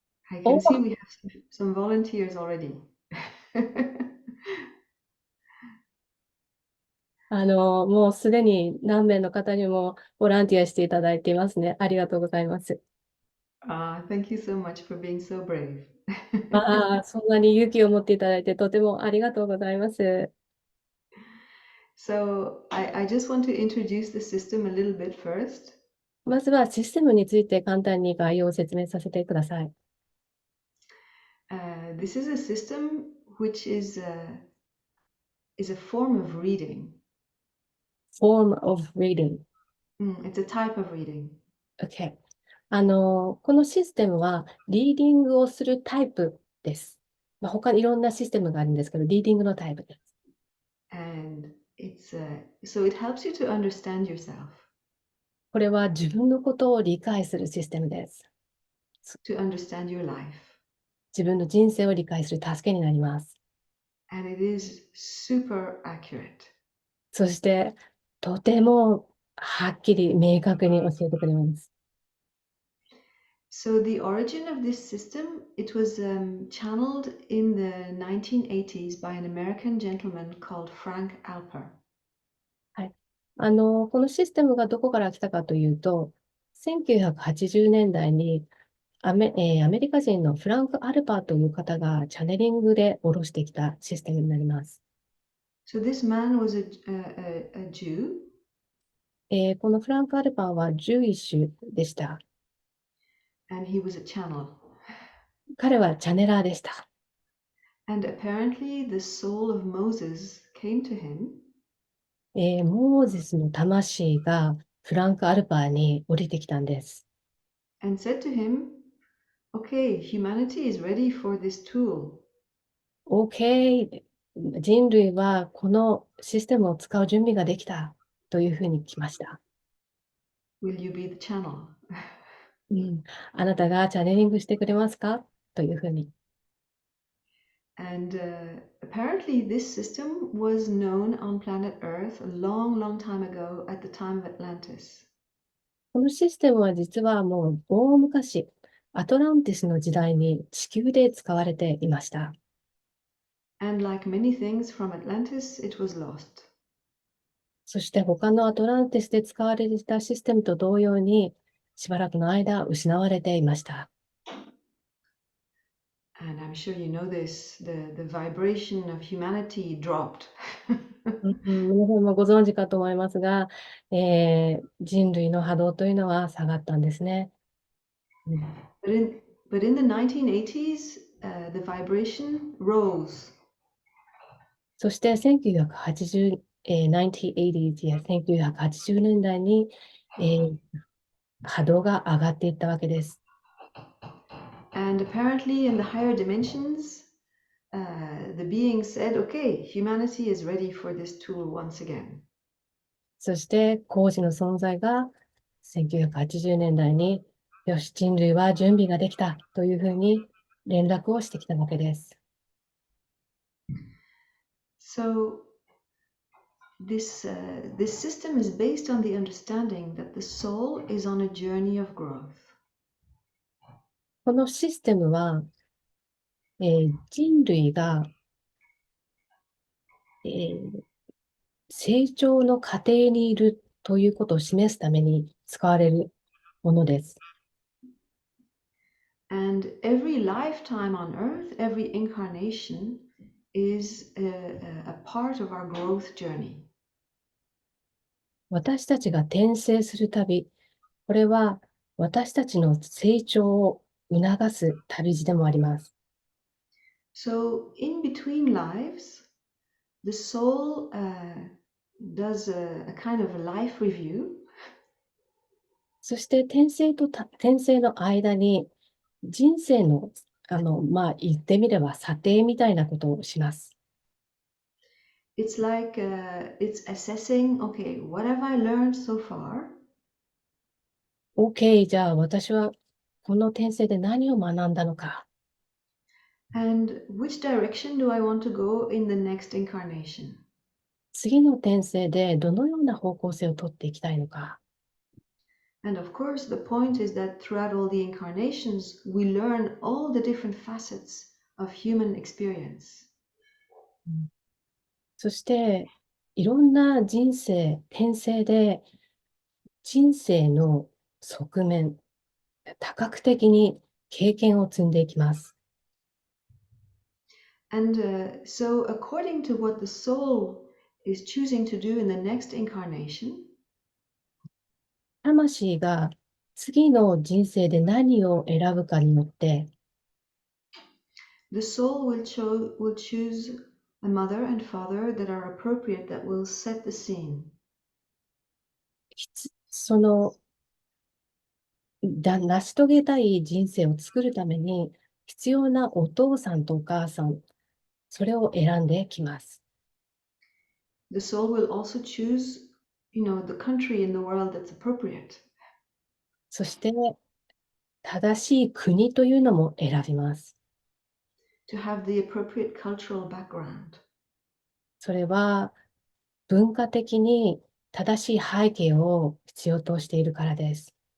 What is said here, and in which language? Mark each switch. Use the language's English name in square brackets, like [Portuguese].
[English] I can see we have some volunteers already. [Japanese] もうすでに何名の方にもボランティアしていただいていますね。ありがとうございます。 [English] Thank you so much for being so brave. [Japanese] そんなに勇気を持っていただいてとてもありがとうございます。 [English] So I just want to introduce the system a little bit first. [Japanese] まずはシステムについて簡単に概要を説明させてください。 [English] This is a system which is a form of reading. Form of reading. It's a type of reading. Okay. [Japanese] このシステムはリーディングをするタイプです。他にいろんなシステムがあるんですけど、リーディングのタイプです。 [English] And so it helps you to understand yourself, [Japanese] これは自分のことを理解するシステムです。 [English] to understand your life. [Japanese] 自分の人生を理解する助けになります。 [English] And it is super accurate. [Japanese] そして、とてもはっきり明確に教えてくれます。 [English] So the origin of this system, it was channeled in the 1980s by an American gentleman called Frank Alper. [Japanese] はい。このシステムがどこから来たかというと、1980年代にアメリカ人のフランク・アルパーという方がチャネリングで下ろしてきたシステムになります。 [English] So this man was a Jew, [Japanese] このフランク・アルパーは11種でした。 [English] and he was a channel. [Japanese] 彼はチャネラーでした。 [English] And apparently the soul of Moses came to him [Japanese] モーゼスの魂がフランク・アルパーに降りてきたんです。 [English] and said to him, okay, humanity is ready for this tool. [Japanese] OK、人類はこのシステムを使う準備ができたというふうに来ました。 [English] Will you be the channel? [Japanese] あなたがチャネリングしてくれますかというふうに。 [English] And apparently this system was known on planet Earth a long, long time ago at the time of Atlantis. [Japanese] このシステムは実はもう大昔、アトランティスの時代に地球で使われていました。 [English] And like many things from Atlantis, it was lost. [Japanese] そして他のアトランティスで使われていたシステムと同様に、しばらくの間失われていました。 [English] And I'm sure you know this, the vibration of humanity dropped. [Japanese] 皆さんもご存知かと思いますが、人類の波動というのは下がったんですね。 [English] But in the 1980s, the vibration rose. [Japanese] そして1980、1980s や1980年代に、波動が上がっていったわけです。 [English] And apparently in the higher dimensions, the being said, okay, humanity is ready for this tool once again. [Japanese] そして工事の存在が1980年代に、よし、人類は準備ができたというふうに連絡をしてきたわけです。 [English] So this system is based on the understanding that the soul is on a journey of growth. [Japanese] このシステムは、人類が、成長の過程にいるということを示すために使われるものです。 [English] And every lifetime on earth, every incarnation is a part of our growth journey. [Japanese] 私たちが転生する旅、これは私たちの成長を促す旅路でもあります。 [English] So in between lives, the soul does a kind of a life review. [Japanese] そして転生の間に人生の、言ってみれば査定みたいなことをします。 [English] It's like it's assessing, okay, what have I learned so far? [Japanese] OK、じゃあ私はこの転生で何を学んだのか。 [English] And which direction do I want to go in the next incarnation? [Japanese] 次の転生でどのような方向性をとっていきたいのか。 [English] And of course, the point is that throughout all the incarnations, we learn all the different facets of human experience. [Japanese] そして、いろんな転生で人生の側面、多角的に経験を積んでいきます。 [English] And so, according to what the soul is choosing to do in the next incarnation, [Japanese] 魂が次の人生で何を選ぶかによって、 [English] the soul will choose a mother and father that are appropriate, that will set the scene. [Japanese] その成し遂げたい人生を作るために必要なお父さんとお母さん、それを選んできます。 [English] The soul will also choose, the country in the world that's appropriate. [Japanese] そして正しい国というのも選びます。 [English] To have the appropriate cultural background. [Japanese] それは文化的に正しい背景を必要としているからです。